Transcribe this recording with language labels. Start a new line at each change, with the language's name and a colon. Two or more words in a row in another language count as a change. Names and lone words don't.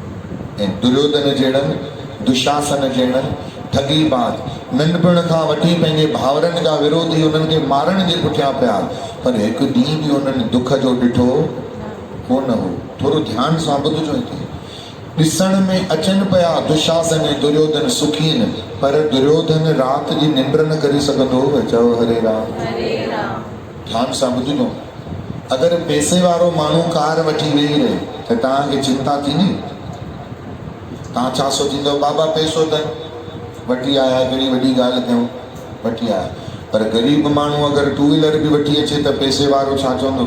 Sindhi: ऐं दुर्योधन जहिड़नि, दुशासन जहिड़नि ठगी बाज, नंढपण खां वठी पंहिंजे भाउरनि जा विरोधी उन्हनि खे मारण जे पुठियां पिया, पर हिकु ॾींहुं बि उन्हनि दुख जो ॾिठो कोन हो। थोरो ध्यानु सां ॿुधजो हिते। ॾिसण में अचनि पिया दुशासन ऐं दुर्योधन सुखी आहिनि, पर दुर्योधन राति जी निंड न करे सघंदो हो। चओ हरे राम। हरे राम। ध्यानु सां ॿुधजो। अगरि पैसे वारो माण्हू कार वठी वेही रहे त तव्हांखे चिंता थींदी? तव्हां छा सोचींदो, बाबा पैसो अथनि वठी आया, कहिड़ी वॾी ॻाल्हि कयूं, वठी आया। पर ग़रीब माण्हू अगरि
English: two wheeler
Sindhi: बि वठी अचे त पैसे वारो छा चवंदो?